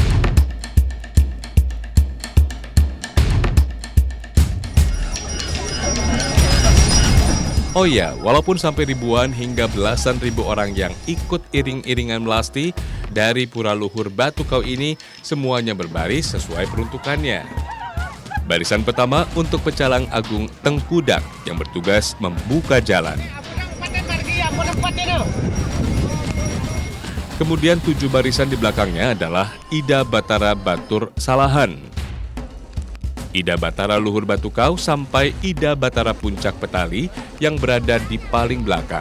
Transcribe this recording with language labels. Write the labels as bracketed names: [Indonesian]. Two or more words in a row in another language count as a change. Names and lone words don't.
[Indonesian] Oh ya, walaupun sampai ribuan hingga belasan ribu orang yang ikut iring-iringan Melasti dari Pura Luhur Batukau ini, semuanya berbaris sesuai peruntukannya. Barisan pertama untuk Pecalang Agung Tengkudak yang bertugas membuka jalan. Kemudian 7 barisan di belakangnya adalah Ida Batara Batur Salahan, Ida Batara Luhur Batukau sampai Ida Batara Puncak Petali yang berada di paling belakang.